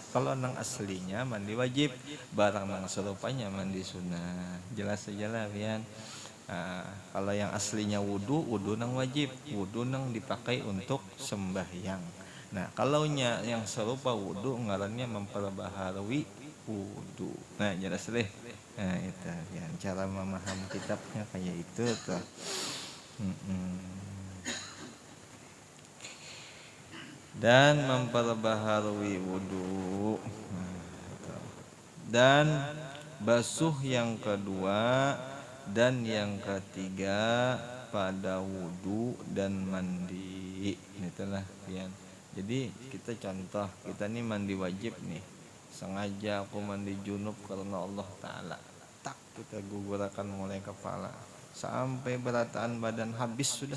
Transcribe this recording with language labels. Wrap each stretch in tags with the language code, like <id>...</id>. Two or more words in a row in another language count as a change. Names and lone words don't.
<bjn>Kalau nang aslinya mandi wajib, barang nang serupanya mandi sunnah. Jelas saja lah pian. Kalau yang aslinya wudu nang wajib, wudu nang dipakai untuk sembahyang. Nah, kalau yang serupa wudu ngarannya memperbaharui wudu.</bjn> <id>Nah, jelas deh. Nah, itu ya cara memahami kitabnya kayak itu tuh. Dan memperbaharui wudu. Dan basuh yang kedua dan yang ketiga pada wudu dan mandi. Itulah pian. Jadi kita contoh, kita nih mandi wajib nih. Sengaja aku mandi junub karena Allah Ta'ala.</id> <bjn>Tak kita gugurkan mulai kepala sampai berataan badan habis sudah.</bjn>